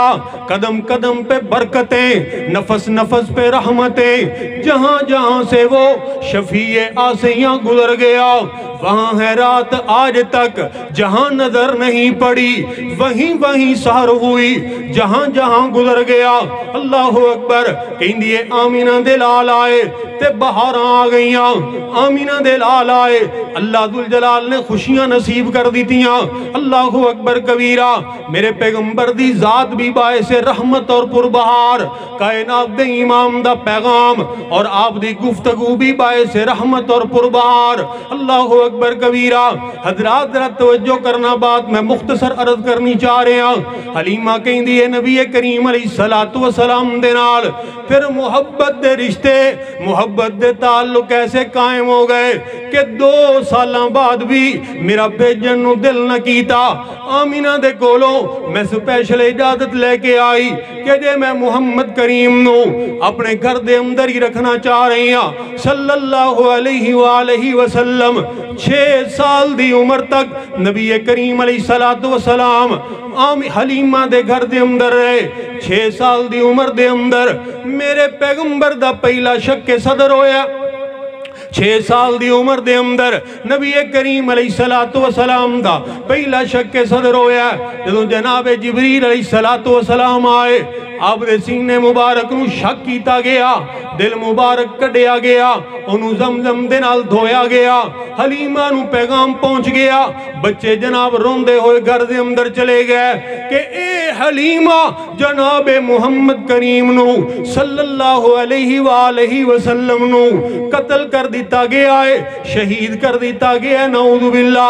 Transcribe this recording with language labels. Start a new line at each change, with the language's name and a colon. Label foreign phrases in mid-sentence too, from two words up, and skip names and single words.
Urdu: قدم قدم پہ برکتیں, نفس نفس پہ رحمتیں, جہاں جہاں سے وہ شفیع آسیاں گزر گیا وہاں ہے رات آج تک جہاں نظر نہیں پڑی, وہیں سحر ہوئی جہاں جہاں گزر گیا.
Arabic: اللہ اکبر.
Punjabi: کہیں دیئے آمینہ دے لال آئے تے بہاراں آ گئیاں. آمینہ دے لال آئے, اللہ ذوالجلال نے خوشیاں نصیب کر دیتیاں.
Arabic: اللہ اکبر کبیرہ.
Punjabi: میرے پیغمبر دی ذات بھی باعث رحمت اور پربہار, کائنات دے امام دا پیغام اور آپ دی گفتگو بھی باعث رحمت اور پربہار.
Arabic: اللہ اکبر کبیرہ.
Urdu: حضرات ذرا توجہ کرنا, بات میں مختصر عرض کرنی چاہ رہے ہیں.
Punjabi: حلیمہ کہیں دیئے نبی کریم
Arabic: علیہ السلام
Punjabi: دے نال پھر محبت دے رشتے, محبت دے تعلق ایسے قائم ہو گئے کہ 2 سالاں بعد بھی میرا بھیجن نو دل نہ کیتا. آمینہ دے کولوں میں سپیشل اجازت لے کے آئی کہ جے میں محمد کریم نو اپنے گھر دے اندر ہی رکھنا چاہ رہی ہاں
Arabic: صلی اللہ علیہ وآلہ وسلم.
Punjabi: 6 سال دی عمر تک نبی کریم
Arabic: علیہ السلام
Punjabi: حلیمہ دے گھر دے اندر رہے. 6 سال دی عمر دے اندر میرے پیغمبر دا پہلا شک صدر ہویا. 6 سال دی عمر دے اندر نبی کریم
Arabic: علیہ السلام
Punjabi: دا پہلا شک صدر ہویا. جدوں جناب جبریل
Arabic: علیہ السلام
Punjabi: آئے آپ دے سینے مبارک نو شک کیتا گیا, دل مبارک کڈیا گیا, انہوں زمزم دے نال دھویا گیا. حلیمہ نو پیغام پہنچ گیا. بچے جناب روندے ہوئے گھر دے اندر چلے گئے کہ اے حلیمہ جناب محمد کریم نو
Arabic: صلی اللہ علیہ وآلہ وسلم
Punjabi: نو قتل کر دیتا گیا ہے, شہید کر دیتا گیا ہے,
Arabic: نعوذ باللہ.